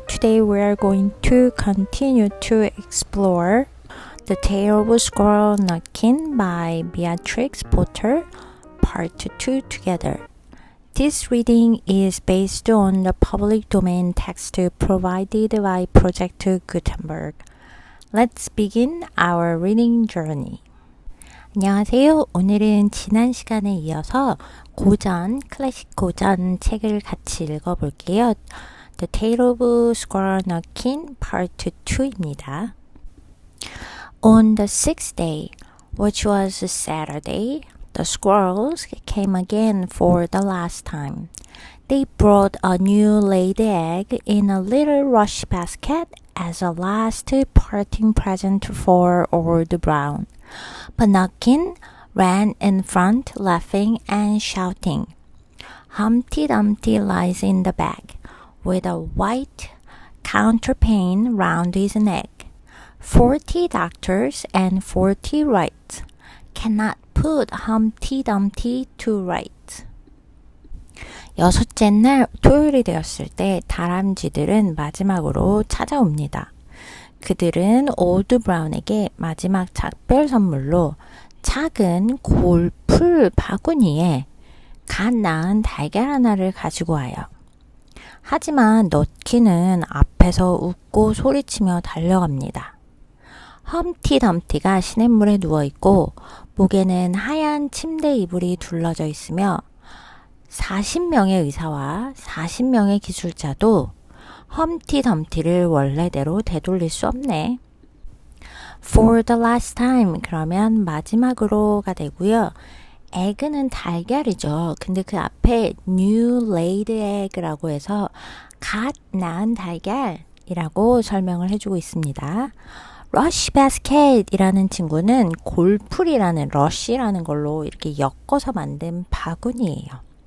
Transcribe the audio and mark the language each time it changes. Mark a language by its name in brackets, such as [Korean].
[English] Today we are going to continue to explore The Tale of Squirrel Nutkin by Beatrix Potter, Part 2 together. This reading is based on the public domain text provided by Project Gutenberg. Let's begin our reading journey. [Korean] 안녕하세요. 오늘은 지난 시간에 이어서 클래식 고전 책을 같이 읽어볼게요. The Tale of Squirrel Nutkin Part 2입니다. [English] On the sixth day, which was Saturday, the squirrels came again for the last time. They brought a new laid egg in a little rush basket as a last parting present for Old Brown. But Nutkin ran in front, laughing and shouting. Humpty Dumpty lies in the bag, with a white counterpane round his neck. 40 doctors and 40 wrights cannot put Humpty Dumpty to right. [Korean] 여섯째 날 토요일이 되었을 때 다람쥐들은 마지막으로 찾아옵니다. 그들은 올드 브라운에게 마지막 작별 선물로 작은 골풀 바구니에 갓 낳은 달걀 하나를 가지고 와요. 하지만 넛키는 앞에서 웃고 소리치며 달려갑니다. 험티 덤티가 시냇물에 누워있고 목에는 하얀 침대 이불이 둘러져 있으며 40명의 의사와 40명의 기술자도 험티 덤티를 원래대로 되돌릴 수 없네. [English] For the last time [Korean] 그러면 마지막으로가 되고요. egg는 달걀이죠. 근데 그 앞에 [English] new laid egg [Korean] 라고 해서 갓 낳은 달걀이라고 설명을 해주고 있습니다. [English] rush basket [Korean] 이라는 친구는 골풀이라는 rush라는 걸로 이렇게 엮어서 만든 바구니예요.